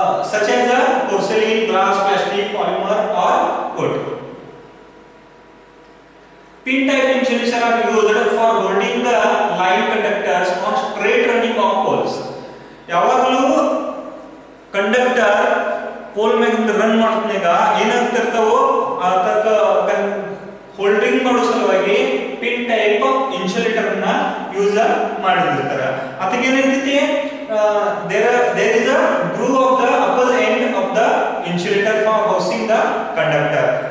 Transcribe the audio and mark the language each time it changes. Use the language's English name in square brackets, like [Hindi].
[English] such as porcelain, glass, plastic, polymer or wood. Pin type insulators are used for holding the line conductors on straight running of poles. [Kannada] ಯಾವಾಗಲೂ conductor pole ಮೇಲೆ run ಮಾಡ್ತಾಗ ಏನಾಗ್ತಿರ್ತಾವೋ ಅದಕ್ಕ holding ಮಾಡೋ ಸಲುವಾಗಿ pin type insulator ಅನ್ನ use ಮಾಡಿರ್ತಾರೆ. ಅದಕ್ಕೆ ಏನಿರ್ತೈತಿ, [English] there is a groove of the upper end of the insulator for housing the conductor.